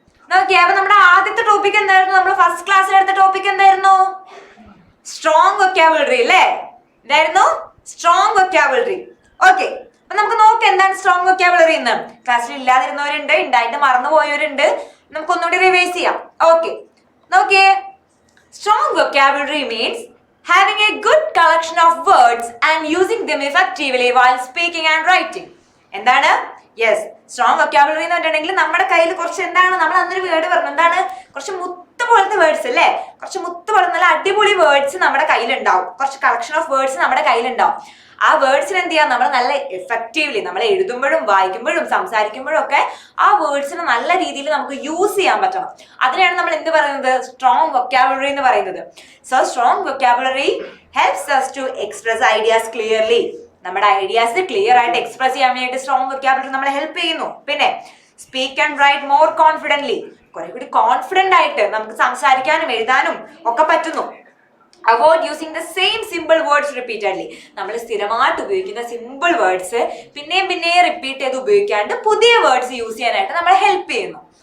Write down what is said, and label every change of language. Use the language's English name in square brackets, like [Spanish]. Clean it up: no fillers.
[Malayalam] നോക്കിയേ, അപ്പൊ നമ്മുടെ ആദ്യത്തെ ടോപ്പിക് എന്തായിരുന്നു? നമ്മൾ ഫസ്റ്റ് ക്ലാസ്സിൽ എടുത്ത ടോപ്പിക് എന്തായിരുന്നു? സ്ട്രോങ് വൊക്കാബുലറി അല്ലേ? എന്തായിരുന്നു? Strong vocabulary. ഓക്കെ, അപ്പൊ നമുക്ക് നോക്കാം എന്താണ് സ്ട്രോങ് വൊക്കാബുലറി എന്ന്. ക്ലാസ്സിൽ ഇല്ലാതിരുന്നവരുണ്ട്, ഉണ്ടായിട്ട് മറന്നുപോയവരുണ്ട്. നമുക്കൊന്നുകൂടി റിവൈസ് ചെയ്യാം. [English] okay, [Malayalam] നോക്കിയേ, [English] Strong vocabulary means having a good collection of words and using them effectively while speaking and writing. [Malayalam] എന്താണ്? യെസ്, സ്ട്രോങ് വൊക്കാബുലറി എന്ന് പറഞ്ഞിട്ടുണ്ടെങ്കിൽ നമ്മുടെ കയ്യിൽ കുറച്ച് എന്താണ്, നമ്മൾ അന്നൊരു വേർഡ് പറഞ്ഞു, എന്താണ്? കുറച്ച് മുത്ത് പോലത്തെ വേർഡ്സ് അല്ലേ? കുറച്ച് മുത്ത് പോലെ നല്ല അടിപൊളി വേർഡ്സ് നമ്മുടെ കയ്യിലുണ്ടാവും, കുറച്ച് കളക്ഷൻ ഓഫ് വേർഡ്സ് നമ്മുടെ കയ്യിലുണ്ടാവും. ആ വേർഡ്സിന് എന്ത് ചെയ്യാം? നമ്മൾ നല്ല എഫക്റ്റീവ്ലി നമ്മൾ എഴുതുമ്പോഴും വായിക്കുമ്പോഴും സംസാരിക്കുമ്പോഴും ഒക്കെ ആ വേർഡ്സിന് നല്ല രീതിയിൽ നമുക്ക് യൂസ് ചെയ്യാൻ പറ്റണം. അതിനാണ് നമ്മൾ എന്ത് പറയുന്നത്? സ്ട്രോങ് വൊക്കാബുലറി എന്ന് പറയുന്നത്. [English] So strong vocabulary helps us to express ideas clearly. [Malayalam] നമ്മുടെ ഐഡിയാസ് ക്ലിയർ ആയിട്ട് എക്സ്പ്രസ് ചെയ്യാൻ വേണ്ടിയിട്ട് സ്ട്രോങ് വൊക്കാബുലറി നമ്മളെ ഹെൽപ്പ് ചെയ്യുന്നു. പിന്നെ [English] speak and write more confidently, [Malayalam] കുറെ കൂടി കോൺഫിഡന്റ് ആയിട്ട് നമുക്ക് സംസാരിക്കാനും എഴുതാനും ഒക്കെ പറ്റുന്നു. [English] Avoid using the same simple words repeatedly. [Malayalam] നമ്മൾ സ്ഥിരമായിട്ട് ഉപയോഗിക്കുന്ന സിമ്പിൾ വേർഡ്സ് പിന്നെയും റിപ്പീറ്റ് ചെയ്ത് ഉപയോഗിക്കാണ്ട് പുതിയ വേർഡ്സ് യൂസ് ചെയ്യാനായിട്ട് നമ്മളെ ഹെൽപ്പ് ചെയ്യുന്നു.